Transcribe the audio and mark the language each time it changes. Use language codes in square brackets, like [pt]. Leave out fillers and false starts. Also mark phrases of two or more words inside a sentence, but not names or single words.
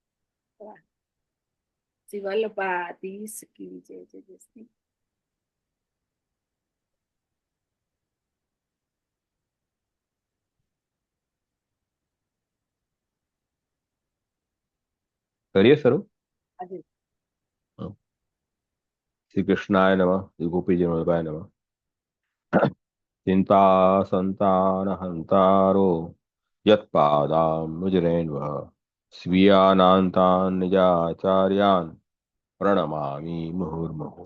[gu] શ્રી વલ્લભાધીશ કી જય. જય શ્રી [hi] करिए सर। [gu] આજે [sa] श्री कृष्णाय नमः, श्री गोपीजन वल्लभाय नमः। चिंता संतान हंतारो यत्पादाम्बुजरेण्वः स्वीयानान्तान् निजाचार्यान् प्रणमामि मुहुर्मुहुः।